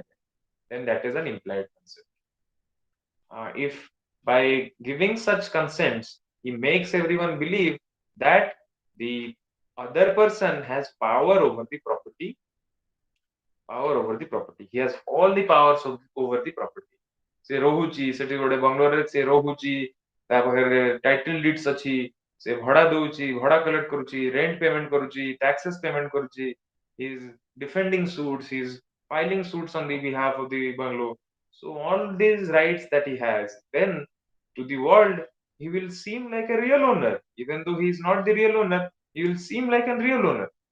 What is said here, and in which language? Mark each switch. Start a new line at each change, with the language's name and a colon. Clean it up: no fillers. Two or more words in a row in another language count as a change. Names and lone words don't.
English: Then that is an implied consent. If by giving such consents, he makes everyone believe that the other person has power over the property, he has all the powers over the property.
Odia: ସେ ରହୁଛି ସେଠି ଗୋଟେ ବଙ୍ଗଲୋରରେ ସେ ରହୁଛି, ତା ପାଖରେ
English: title deeds
Odia: ଅଛି, ସେ ଭଡା ଦଉଛି, ଭଡା କଲେକ୍ଟ କରୁଛି,
English: rent payment
Odia: କରୁଛି,
English: taxes payment କରୁଛି, he is defending suits, he is filing suits on the behalf of the bungalow. So all these rights that he has, then to the world he will seem like a real owner. Even though he is not the real owner, he will seem like a real owner.